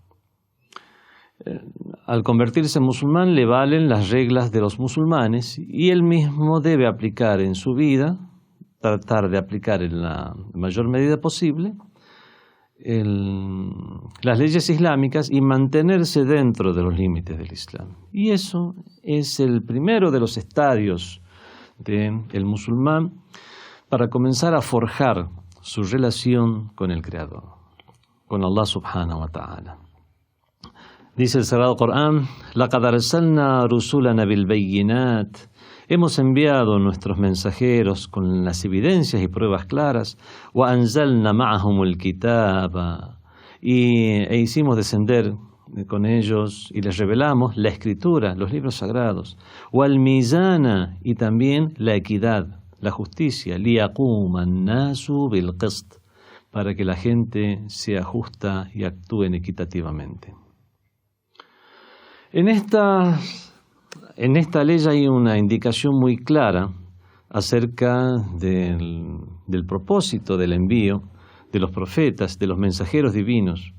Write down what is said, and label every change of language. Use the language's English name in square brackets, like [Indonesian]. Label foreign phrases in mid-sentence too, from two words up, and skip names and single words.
[Spanish] Al convertirse en musulmán le valen las reglas de los musulmanes y él mismo debe aplicar en su vida, tratar de aplicar en la mayor medida posible las leyes islámicas y mantenerse dentro de los límites del Islam. Y eso es el primero de los estadios del musulmán para comenzar a forjar su relación con el Creador, con Allah [Arabic] سبحانه وتعالى. [Spanish] Dice el Sagrado Corán: [Arabic] لَقَدْ أَرْسَلْنَا رُسُلَنَا بِالْبَيِّنَاتِ. [Spanish] Hemos enviado nuestros mensajeros con las evidencias y pruebas claras. [Arabic] وَأَنزَلْنَا مَعَهُمُ الْكِتَابَ. [Spanish] E hicimos descender con ellos y les revelamos la escritura, los libros sagrados. [Arabic] وَالْمِيزَانَ. [Spanish] Y también la equidad, la justicia. [Arabic] لِيَقُومَ النَّاسُ بِالْقِسْطِ. [Spanish] para que la gente sea justa y actúen equitativamente. En esta ley hay una indicación muy clara acerca del propósito del envío de los profetas, de los mensajeros divinos.